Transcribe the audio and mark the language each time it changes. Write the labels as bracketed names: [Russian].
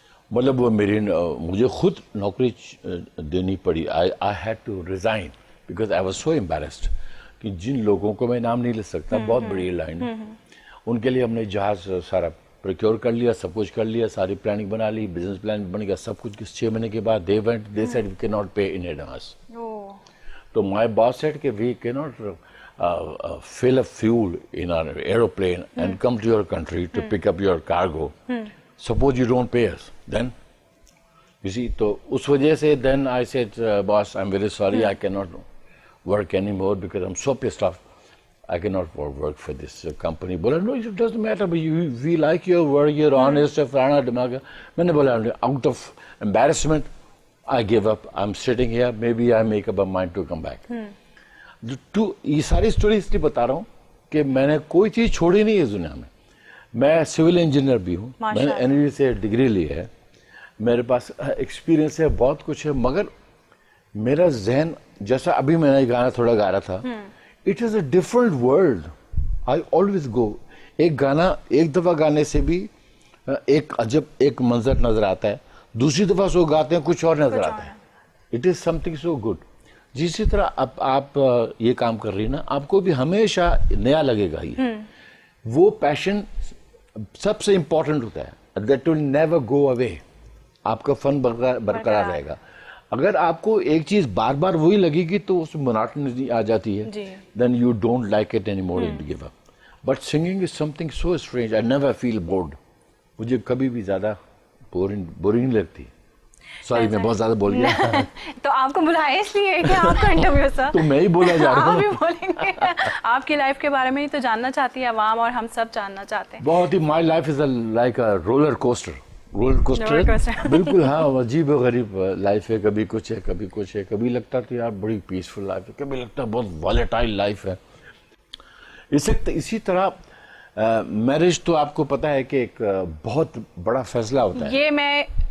[Urdu] مطلب وہ مجھے خود نوکری دینی پڑی. [English] I had to resign because I was so embarrassed [Urdu] کہ جن لوگوں کو میں نام نہیں لے سکتا, بہت بڑی لائن ہے, ان کے لیے ہم نے جہاز سارا پروکیور کر لیا, سب کچھ کر لیا, ساری پلاننگ بنا لی, بزنس پلان بن گیا, سب کچھ. 6 مہینے کے بعد [English] they said we cannot pay in advance. تو my boss said کہ we cannot fill a fuel in our aeroplane and come to your country to pick up your cargo. Suppose you don't pay us, then you see. [Urdu] تو اس وجہ سے [English] then I said, boss, I'm very sorry, I cannot work anymore because I'm so pissed off. I cannot work for this company. بولا no, it doesn't matter, but we like your work, you're honest, [Urdu] فلانا دماغ. میں نے بولا [English] out of embarrassment, I give up. I'm sitting here, maybe I make up a mind to come back. [Urdu] یہ ساری story اس لیے بتا رہا ہوں کہ میں نے کوئی چیز چھوڑی نہیں ہے اس دنیا میں. میں سول انجینئر بھی ہوں, میں نے NVE سے ڈگری لی ہے, میرے پاس ایکسپیرینس ہے, بہت کچھ ہے, مگر میرا ذہن, جیسا ابھی میں نے گانا تھوڑا گا رہا تھا, [English] it is a different world. I always go. [Urdu] ایک گانا ایک دفعہ گانے سے بھی ایک عجب ایک منظر نظر آتا ہے, دوسری دفعہ سو گاتے ہیں کچھ اور نظر آتا ہے. [English] It is something so good. [Urdu] جسی طرح اب آپ یہ کام کر رہی نا, آپ کو بھی ہمیشہ نیا لگے گا. یہ وہ پیشن سب سے امپورٹنٹ ہوتا ہے. [English] That will never go away. [Urdu] آپ کا فن برقرار رہے گا. اگر آپ کو ایک چیز بار بار وہی لگے گی تو اس میں monotony آ جاتی ہے, [English] then you don't like it anymore and give up. But singing is something so strange. I never feel bored. [Urdu] مجھے کبھی بھی زیادہ بورنگ لگتی. سوری میں بہت زیادہ بول گیا. تو آپ کو بلایا اس لیے کہ آپ کا انٹرویو سر. تو میں ہی بولا جا رہا ہوں. آپ بھی بولیں گے, آپ کی لائف کے بارے میں ہی تو جاننا چاہتی ہے عوام, اور ہم سب جاننا چاہتے ہیں. بہت ہی. [English] My life is like a roller coaster. [Urdu] Roller coaster بالکل. ہاں, عجیب و غریب لائف ہے, کبھی کچھ ہے, کبھی کچھ ہے. کبھی لگتا ہے یار بڑی پیسفل لائف ہے, کبھی لگتا ہے بہت والیٹائل لائف ہے. اسی طرح میرج تو آپ کو پتا ہے کہ ایک بہت بڑا فیصلہ ہوتا ہے. یہ میں